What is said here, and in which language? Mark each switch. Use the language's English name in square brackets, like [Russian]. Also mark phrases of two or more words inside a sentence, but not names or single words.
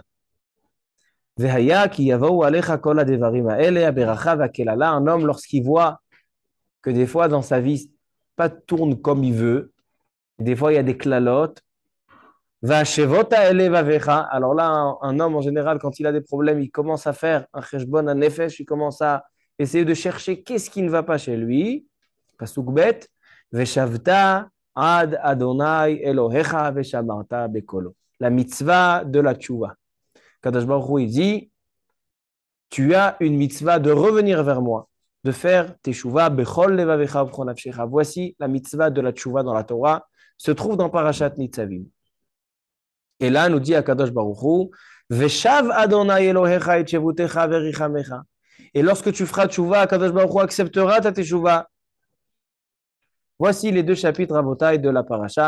[French] Un homme, lorsqu'il voit que des fois dans sa vie, pas tourne comme il veut, des fois il y a des clalotes, alors là, un homme en général, quand il a des problèmes, il commence à faire un cheshbon, un nefesh, il commence à essayer de chercher qu'est-ce qui ne va pas chez lui. [Hebrew] פסוק ב, ושבת עד ה' אלהיך ושמעת בקלו. [French] La mitzvah de la tchouva. [Hebrew] קדוש ברוך הוא, [French] il dit, tu as une mitzvah de revenir vers moi, de faire teshuva [Hebrew] בכל לבבך ובכל נפשך. [French] Voici la mitzvah de la tchouva dans la Torah, se trouve dans Parashat Nitzavim. Et là, nous dit [Hebrew] הקדוש ברוך הוא, ושב ה' אלהיך את שבותך ורחמך. [French] Et lorsque tu feras tchouva, [Hebrew] הקדוש ברוך הוא [French] acceptera ta teshuva. Voici les deux chapitres Rabotai de la paracha.